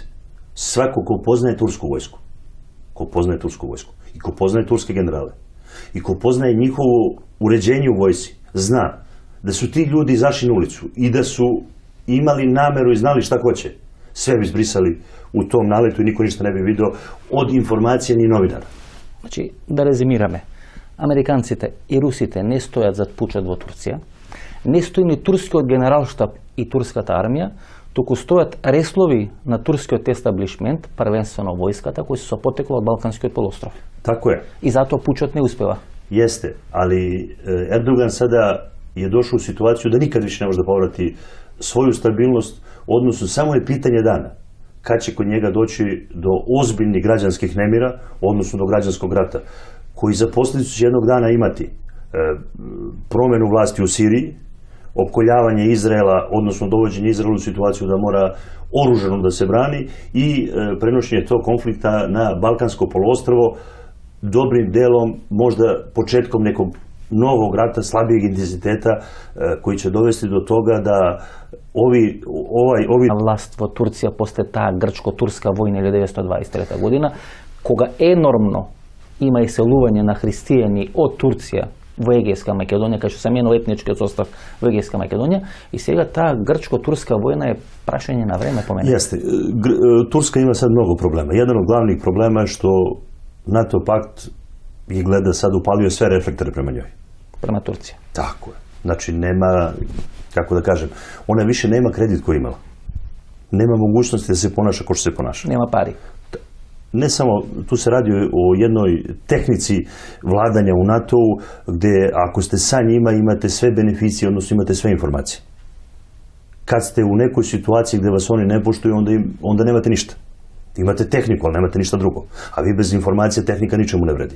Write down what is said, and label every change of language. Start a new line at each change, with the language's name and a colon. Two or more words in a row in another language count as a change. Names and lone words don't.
Serbian: Svako ko poznaje tursku vojsku, i ko poznaje turske generale, i ko poznaje njihovo uređenje u vojsci, zna da su ti ljudi izašli na ulicu i da su imali nameru i znali šta hoće. Sve bi zbrisali u tom naletu i niko ništa ne bi vidio od informacija ni novinara.
Macedonian: Znači, да резимираме, американците и русите не стојат зад пучот во Турција, не стои ни турскиот генералштаб и турската армија, туку стојат реслови на турскиот естаблишмент, првенствено војската, кои се со потекло од Балканскиот полуостров.
Serbian: Tako je.
Macedonian: И затоа пучот не успева.
Serbian: Jeste, ali Erdogan sada je došao u situaciju da nikad više ne može da povrati svoju stabilnost, odnosno samo je pitanje dana kad će kod njega doći do ozbiljnih građanskih nemira, odnosno do građanskog rata, koji za posljedicu će jednog dana imati promjenu vlasti u Siriji, opkoljavanje Izraela, odnosno dovođenje Izraela u situaciju da mora oružano da se brani i prenošenje tog konflikta na Balkansko poluostrvo, dobrim delom, možda početkom nekog novog rata, slabijeg intenziteta, koji će dovesti do toga da ovi...
Macedonian: Власт во Турција после таа грчко-турска војна 1923 година, кога енормно има иселување на христијани од Турција во Егејска Македонија, кај што се менува етничкиот состав во Егејска Македонија, и сега таа грчко-турска војна е прашање на време по мене.
Serbian: Jeste. Turska ima sad mnogo problema. Jedan od glavnih problema je što NATO pakt je gleda sad upalio sve reflektore prema njoj. Prema Турција. Tako je. Znači nema, kako da kažem, ona više nema kredit koji je imala. Nema mogućnosti da se ponaša kao što se ponaša.
Macedonian: Нема пари.
Serbian: Ne samo, tu se radi o jednoj tehnici vladanja u NATO-u, gde ako ste sa njima imate sve beneficije, odnosno imate sve informacije. Kad ste u nekoj situaciji gde vas oni ne poštuju, onda nemate ništa. Imate tehniku, ali nemate ništa drugo. A vi bez informacije tehnika ničemu ne vredi.